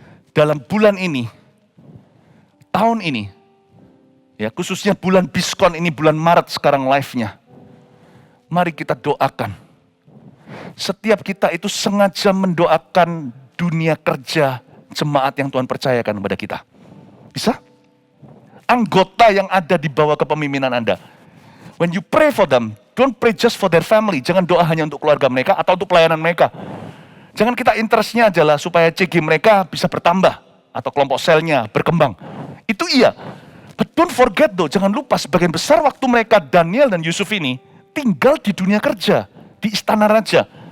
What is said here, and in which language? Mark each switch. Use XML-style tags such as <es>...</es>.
<id>Dalam bulan ini, tahun ini, ya khususnya bulan Biskon ini, bulan Maret sekarang live-nya. Mari kita doakan. Setiap kita itu sengaja mendoakan dunia kerja jemaat yang Tuhan percayakan kepada kita. Bisa? Anggota yang ada di bawah kepemimpinan Anda.</id> <en>When you pray for them, don't pray just for their family.</en> <id>Jangan doa hanya untuk keluarga mereka atau untuk pelayanan mereka. Jangan kita interestnya adalah supaya CG mereka bisa bertambah atau kelompok selnya berkembang. Itu iya.</id> <en>But don't forget</en> <id>jangan lupa sebagian besar waktu mereka Daniel dan Yusuf ini tinggal di dunia kerja, di istana raja.</id>